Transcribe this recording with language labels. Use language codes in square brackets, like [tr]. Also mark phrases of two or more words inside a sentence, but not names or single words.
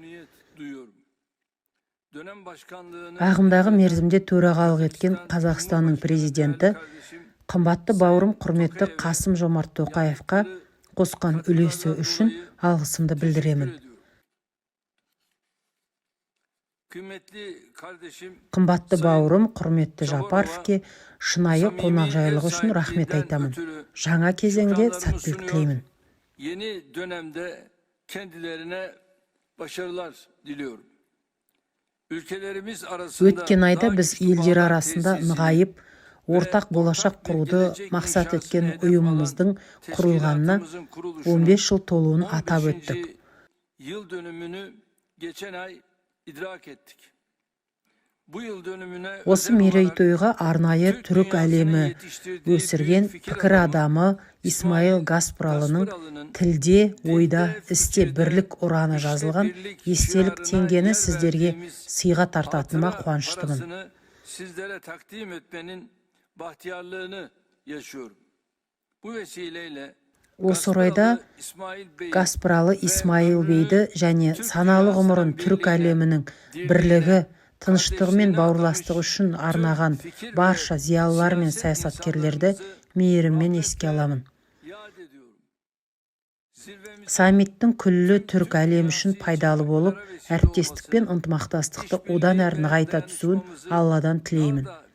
[kk] Ағымдағы мерзімде төрағалық еткен Қазақстанның президенті, қымбатты бауырым құрметті Қасым-Жомарт Тоқаевқа қосқан үлесі үшін алғысымды білдіремін. Қымбатты бауырым құрметті Жапаровке шынайы қонақжайлығы үшін рахмет айтамын. Жаңа кезеңде сәттілік тілеймін. [tr] Yeni dönemde kendilerine başarılar diliyorum. [kk] Өткен айда біз елдер арасында нығайып, ортақ болашақ құруды мақсат еткен ұйымымыздың құрылғанына 15 жыл толуын атап өттік. Осы мерейтойға арнайы түрік әлемі өсірген пікір адамы Исмаил Гаспралының тілде, ойда, істе бірлік ұраны жазылған естелік теңгені сіздерге сыйға тартатыныма қуаныштымын. [tr] Sizlere takdim etmenin bahtiyarlığını yaşıyorum. Bu vesileyle [kk] Осы орайда Гаспралы Исмаил бейді және саналы ғұмырын түрік әлемінің бірлігі, тыныштығы мен бауырластығы үшін арнаған барша зиялылар мен саясаткерлерді мейіріммен еске аламын. Саммиттің күллі түрік әлем үшін пайдалы болып, әріптестік пен ынтымақтастықты одан әрі нығайта түсуін Алладан тілеймін.